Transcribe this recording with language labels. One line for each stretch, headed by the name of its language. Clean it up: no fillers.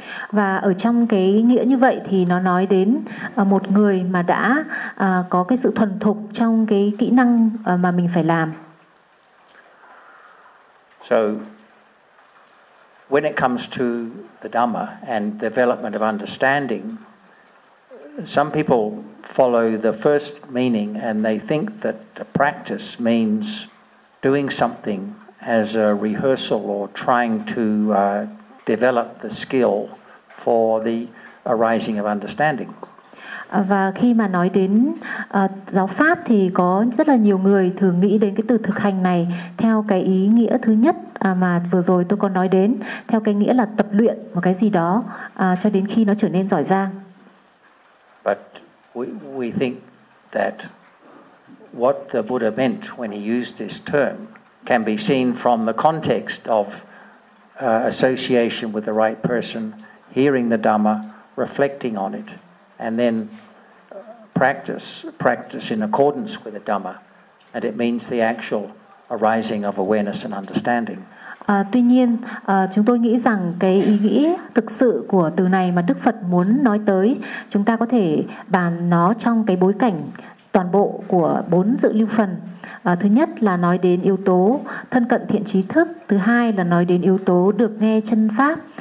Vietnamese: Và ở trong cái nghĩa như vậy thì nó nói đến một người mà đã có cái sự thuần thục trong cái kỹ năng mà mình phải làm.
English: So when it comes to the Dhamma and development of understanding, some people follow the first meaning and they think that the practice means doing something as a rehearsal or trying to develop the skill for the arising of understanding.
Vietnamese: Và khi mà nói đến giáo pháp thì có rất là nhiều người thường nghĩ đến cái từ thực hành này theo cái ý nghĩa thứ nhất mà vừa rồi tôi có nói đến, theo cái nghĩa là tập luyện một cái gì đó cho đến khi nó trở nên giỏi giang.
English: But we think that what the Buddha meant when he used this term can be seen from the context of association with the right person, hearing the Dhamma, reflecting on it, and then practice in accordance with the Dhamma, and it means the actual arising of awareness and understanding.
Vietnamese: Tuy nhiên, chúng tôi nghĩ rằng cái ý nghĩa thực sự của từ này mà Đức Phật muốn nói tới, chúng ta có thể bàn nó trong cái bối cảnh toàn bộ của bốn dự lưu phần. Thứ nhất là nói đến yếu tố thân cận thiện trí thức. Thứ hai là nói đến yếu tố được nghe chân pháp.